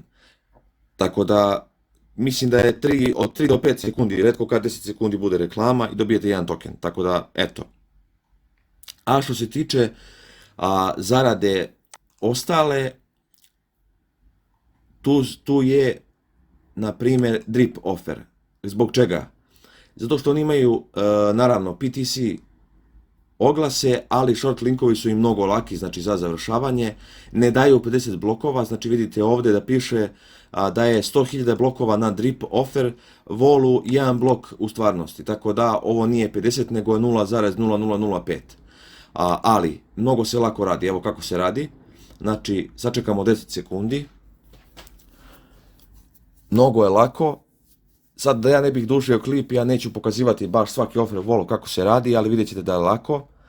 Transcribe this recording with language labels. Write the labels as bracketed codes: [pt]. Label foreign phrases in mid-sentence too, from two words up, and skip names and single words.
[bs] Tako da mislim da je od 3 do 5 sekundi, retko kad 10 sekundi bude reklama i dobijete jedan token, tako da eto. A što se tiče zarade ostale, tu je na primjer drip offer. Zbog čega? Zato što oni imaju naravno PTC oglase, ali short linkovi su im mnogo laki, znači za završavanje, ne daju 50 blokova, znači vidite ovdje da piše da je 100.000 blokova na drip offer volu, jedan blok u stvarnosti, tako da ovo nije 50 nego je 0,0005. Ali mnogo se lako radi, evo kako se radi. Znači, sačekamo 10 sekundi. Mnogo je lako. Sad da ja ne bih dužio klip, ja neću pokazivati baš svaki overflow kako se radi, ali vidjet ćete da je lako.